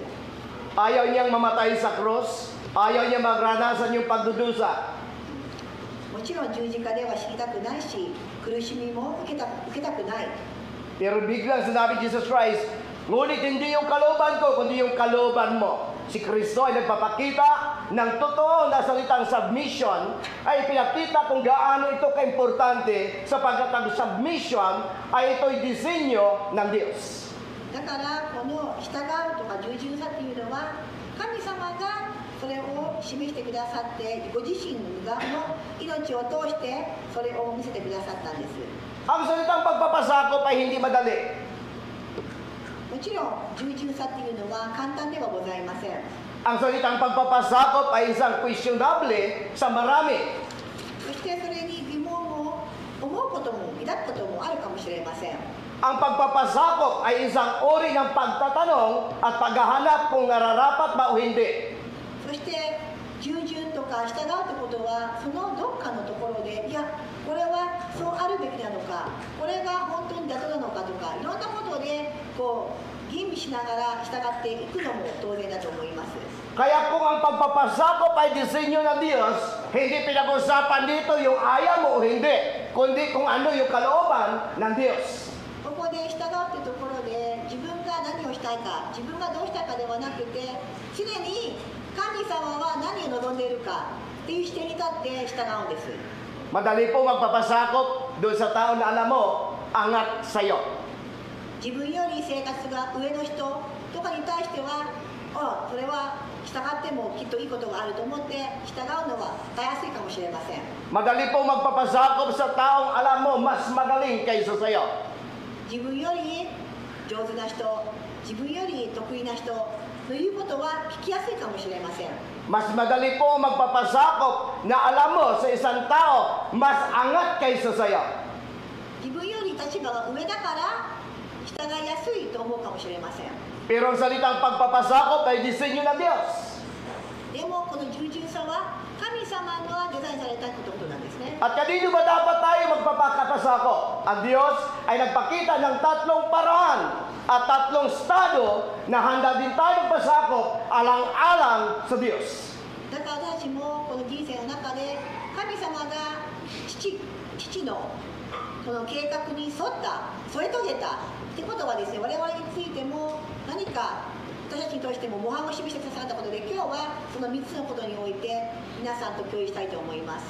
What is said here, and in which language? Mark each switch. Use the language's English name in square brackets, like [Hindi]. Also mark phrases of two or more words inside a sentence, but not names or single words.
[Filipino] Ayaw niyang mamatay sa krus, ayaw niya magranasan yung pagdudusa. [Japanese] もちろん十字架では死にたくないし、苦しみも受けたくない。 [Filipino] Pero biglang sinabi Jesus Christ, ngunit hindi yung kalooban ko, kundi yung kalooban mo. Si Kristo ay nagpapakita ng totoo na salitang submission, ay pinakita kung gaano ito kaimportante sapagkat ang submission ay ito'y disenyo ng Diyos. [Japanese] だからこの従うとか従順さっていうのは神様がそれを示してくださってご自身の命を通してそれを見せてくださったんです。 [Filipino] Ang salitang pagpapasakop ay hindi madali. [Japanese] もちろん従順さっていうのは簡単ではございません。 [Filipino] Ang salitang pagpapasakop ay isang questionable sa marami. [Japanese] そしてそれに疑問を思うことも抱くこともあるかもしれません。 [Filipino] Ang pagpapasakop ay isang uri ng pagtatanong at paghahanap kung nararapat ba o hindi. [Japanese] そして従順とか従うってことはそのどっかのところでいやこれはそうあるべきなのかこれが本当に妥当なのかとかいろんなことでこう吟味しながら従っていくのも当然だと思います。 [Filipino] Kaya kung ang pagpapasakop ay disenyo ng Diyos, hindi pinag-usapan dito yung ayaw mo o hindi, kundi kung ano yung kalooban ng Diyos. [Japanese] ここで従うってところで自分が何をしたいか自分がどうしたいかではなくて常に神様は何を望んでいるかっていう視点に立って従うんです。 [Filipino] Madali po magpapasakop doon sa tao na alam mo, angat sa'yo. [Japanese] 自分より生活が上の人とかに対してはそれは従ってもきっといいことがあると思って従うのはたやすいかもしれません。 [Filipino] Madali po magpapasakop sa taong alam mo, mas magaling kaysa sa'yo. [Japanese] 自分より上手な人、自分より得意な人の言うことは聞きやすいかもしれません。 [Filipino] Mas madali po magpapasakop na alam mo sa isang tao, mas angat kaysa sa'yo. [Japanese] 自分より立場が上だから従いやすいと思うかもしれません。 [Filipino] Pero ang salitang pagpapasakop ay disenyo ng Diyos. [Japanese] でもこの従順さは神様がデザインされたってことなんですね。 [Filipino] At kanino ba dapat tayo magpapakapasakop? Ang Diyos ay nagpakita ng tatlong paraan at tatlong estado na handa din tayo magpasakop alang-alang sa Diyos. [Japanese] だから私もこの人生の中で神様が父のこの計画に沿え遂げたってことはですね、我々についても何か私た模範を示してくださったことで、今日はその3つのことにおいて皆さんと共有したいと思います。